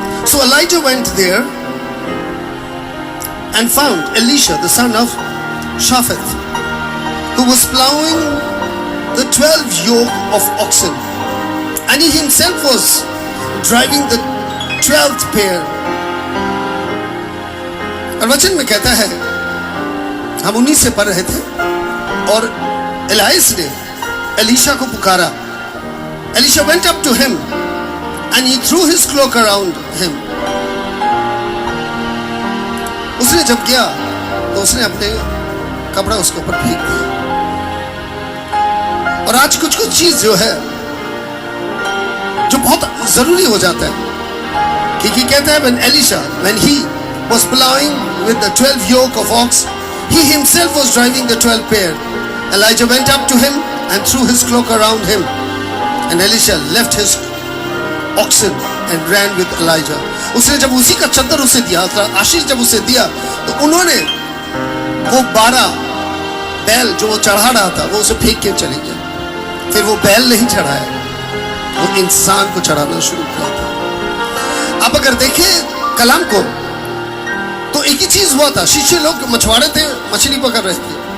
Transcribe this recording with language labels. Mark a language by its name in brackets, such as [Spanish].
[English] So Elijah went there and found Elisha the son of Shaphat who was plowing the 12 yoke of oxen and he himself was driving the 12th pair. [Hindi] और वचन में कहता है हम 19 से पढ़ रहे थे और एलियास ने एलीशा को पुकारा। [English] Elisha went up to him and he threw his cloak around him. [Hindi] उसने जब गया तो उसने अपने कपड़ा उसके ऊपर फेंक दिया। और आज कुछ चीज जो है जो बहुत जरूरी हो जाता है कि कहता है [English] when he was plowing with the 12 yoke of ox, he himself was driving the 12 pair. Elijah went up to him and threw his cloak around him. And Elisha left his oxen and ran with Elijah. [Hindi] उसने जब उसी का चद्दर उसे दिया, आशीष जब उसे दिया तो उन्होंने वो 12 बैल जो वो चढ़ा रहा था वो उसे फेंक के चले गए। फिर वो बैल नहीं चढ़ाया, वो इंसान को चढ़ाना शुरू किया था। अब अगर देखें कलाम को तो एक ही चीज हुआ था, शिष्य लोग मछुआरे थे, मछली पकड़ रहे थे।